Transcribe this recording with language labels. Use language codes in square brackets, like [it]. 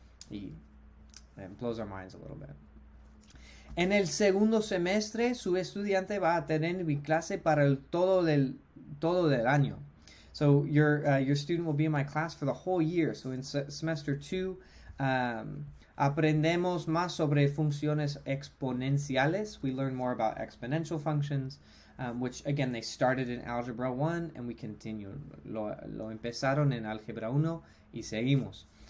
[es] Y [en] it blows our minds a little bit. [es] En el segundo semestre, su estudiante va a tener mi clase para el todo del año. [en] So your student will be in my class for the whole year. So in semester 2, [es] aprendemos más sobre funciones exponenciales. [en] We learn more about exponential functions, which again they started in Algebra 1 and we continue. [es] Lo empezaron en Álgebra 1 y seguimos.